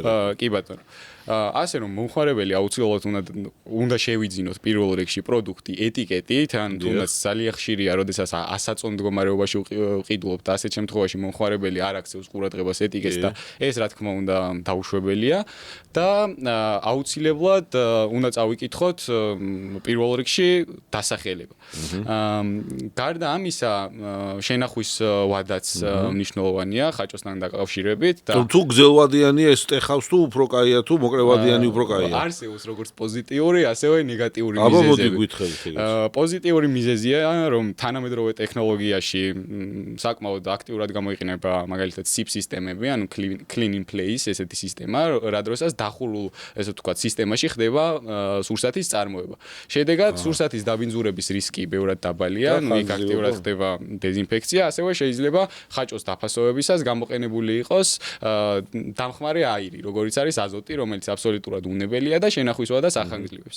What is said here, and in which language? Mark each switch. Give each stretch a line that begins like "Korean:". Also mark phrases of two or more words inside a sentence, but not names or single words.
Georgian: კი ბატონო ასე რომ მომხმარებელი აუცილებლად უნდა შევიძინოთ პირველ რიგში პროდუქტი ეტიკეტით ან თუნდაც ძალიან ხშირია როდესაც ასაწონ მდგომარეობაში ვყიდულობთ ასეთ შემთხვევაში მომხმარებელი არ აქცევს ყურადღებას ეტიკეტს და ეს რა თქმა უნდა დაუშვებელია და აუცილებლად უნდა წავიკითხოთ პირველ რიგში დასახელება გარდა ამისა შენახვის ვადაც მნიშვნელოვანია ხაჭოსთან დაკავშირებით და თუ გზელვადიანია ეს ტეხავს თუ უფრო კაია თუ მოკლევადიანი უფრო კაია არსებობს როგორც პოზიტიური ასევე ნეგატიური აბა მოდი მიზეზები გვითხრით ეგრე პოზიტიური მიზეზია რომ თანამედროვე ტექნოლოგიაში საკმაოდ აქტიურად გამოიყენება მაგალითად SIP სისტემები ანუ
English: clean in place
Georgian: ესეთი სისტემა რა დროსაც დახურულ ესე ვთქვათ სისტემაში ხდება სურსათის წარმოება შედეგად სურსათის დაბინძურების რისკი ბევრად დაბალია ნუ იქ აქტიურად ხდება დეზინფექცია ასევე შეიძლება ხაჭოს დაფასოვებისას გამოყენებული იყოს დამხმარე აირი როგორიც არის აზოტი რომელიც აბსოლუტურად უნებელია და შენახვის ვადას ახანგრძლივებს.